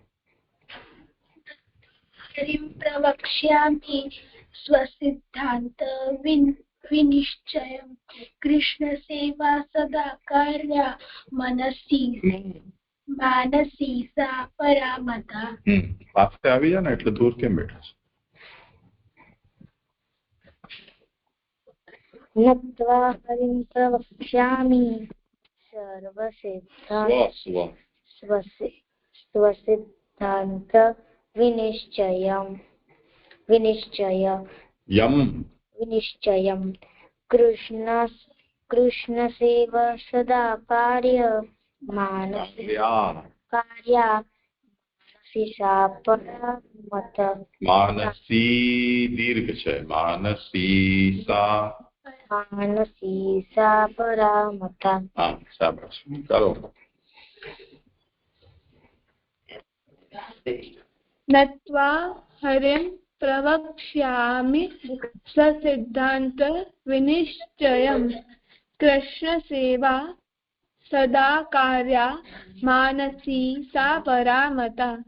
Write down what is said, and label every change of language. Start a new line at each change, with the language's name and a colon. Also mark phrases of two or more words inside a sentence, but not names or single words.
Sanskrit: हरिं प्रवक्ष्यामि स्वसिद्धांत विनिश्चयम् कृष्ण सेवा सदा कार्या मानसी सा परामता
Gujarati: पासे આવી જા ને એટલે દૂર કેમ બેઠા છો
Sanskrit: नत्वा हरिं प्रवक्ष्यामि स्वसिद्धांत विनिश्चयम् कृष्ण सेवा सदा कार्य कार्या मानसी सा परामत
Hindi: मानसी दीर्घ है
Sanskrit: मानसी सा परामता
Hindi: हाँ शाबाश करो
Sanskrit: नत्वा हरिं प्रवक्ष्यामि स्वसिद्धांत विनिश्चयम् कृष्ण सेवा सदा कार्या मानसी सा परामता